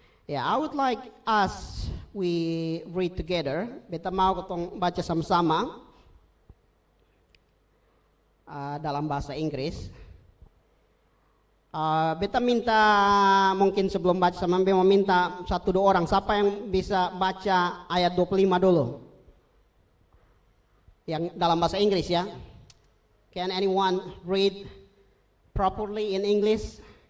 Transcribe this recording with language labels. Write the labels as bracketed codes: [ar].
[en] Yeah, I would like us we read together. [abs] Beta mau ketong baca sama-sama dalam bahasa Inggris. Beta minta mungkin sebelum baca sama beta mau minta 1-2 orang. Siapa yang bisa baca ayat 25 dulu? Yang dalam bahasa Inggris ya. [en] Can anyone read properly in English?